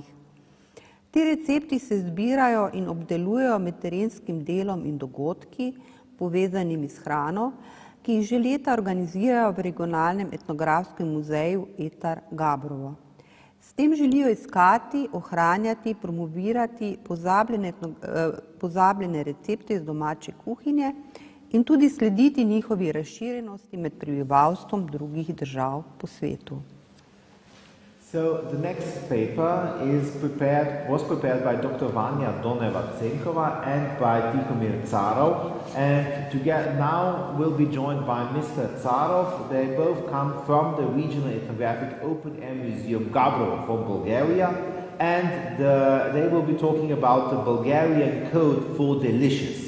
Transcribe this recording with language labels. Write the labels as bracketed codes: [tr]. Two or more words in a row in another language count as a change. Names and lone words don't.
[sl] Ti recepti se zbirajo in obdelujejo med terenskim delom in dogodki, povezanimi s hrano, ki jih že leta organizirajo v regionalnem etnografskem muzeju Etar Gabrovo. S tem želijo iskati, ohranjati, promovirati pozabljene recepte iz domače kuhinje in tudi slediti njihovi razširjenosti med prebivalstvom drugih držav po svetu. [en] So the next paper was prepared by Dr. Vanja Doneva-Cenkova and by Tihomir Carov, and now will be joined by Mr. Carov. They both come from the Regional Ethnographic Open Air Museum Gabrovo from Bulgaria, and they will be talking about the Bulgarian code for delicious.